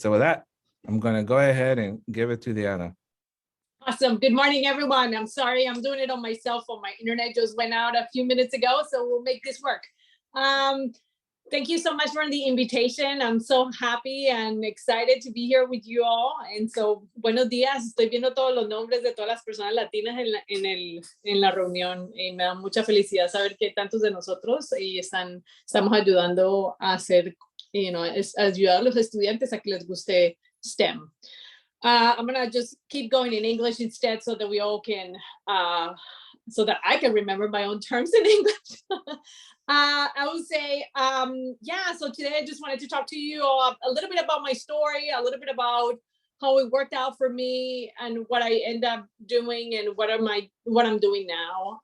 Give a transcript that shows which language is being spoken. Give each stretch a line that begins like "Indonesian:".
English: So with that, I'm going to go ahead and give it to Diana. Awesome. Good morning, everyone. I'm sorry, I'm doing it on my cell phone. My internet just went out a few minutes ago, so we'll make this work. Thank you so much for the invitation. I'm so happy and excited to be here with you all. And so,
Spanish: buenos días. Estoy viendo todos los nombres de todas las personas latinas en la reunión. Y me da mucha felicidad saber que tantos de nosotros estamos ayudando a hacer, ayudar a los estudiantes a que les guste STEM.
English: I'm going to just keep going in English instead so that we all can, so that I can remember my own terms in English. I would say, so today I just wanted to talk to you a little bit about my story, a little bit about how it worked out for me and what I end up doing and what I'm doing now.